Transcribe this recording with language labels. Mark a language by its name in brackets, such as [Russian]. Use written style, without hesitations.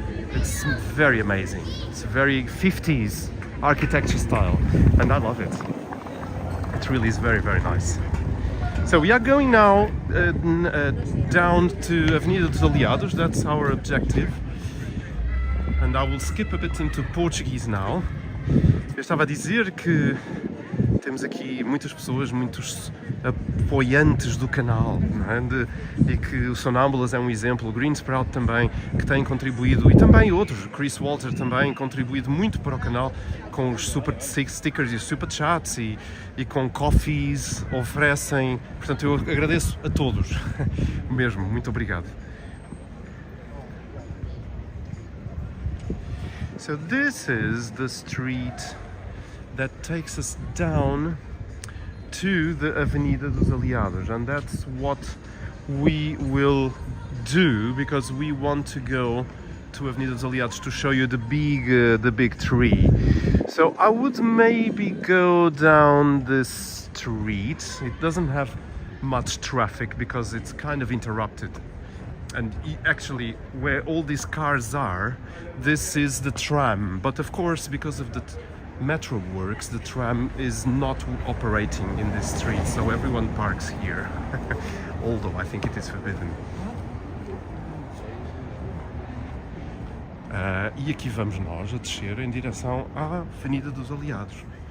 [English] It's very amazing. It's very 50s architecture style. And I love it. It really is very, very nice. So we are going now down to Avenida dos Aliados. That's our objective. And I will skip a bit into Portuguese now. [Portuguese] Eu estava a dizer que temos aqui muitas pessoas, muitos apoiantes do canal, não é? E que o Sonâmbulas é um exemplo, o Green Sprout também, que tem contribuído, e também outros, Chris Walter também, contribuído muito para o canal com os super stickers e os super chats e com coffees, oferecem, portanto eu agradeço a todos, mesmo, muito obrigado. [English] So this is the street that takes us down to the Avenida dos Aliados, and that's what we will do because we want to go to Avenida dos Aliados to show you the big tree. So I would maybe go down this street. It doesn't have much traffic because it's kind of interrupted. And actually, where all these cars are, this is the tram. But of course, because of the metro works, the tram is not operating in this street, so everyone parks here. Although I think it is forbidden. [Portuguese] E aqui vamos nós a descer em direção à Avenida dos Aliados.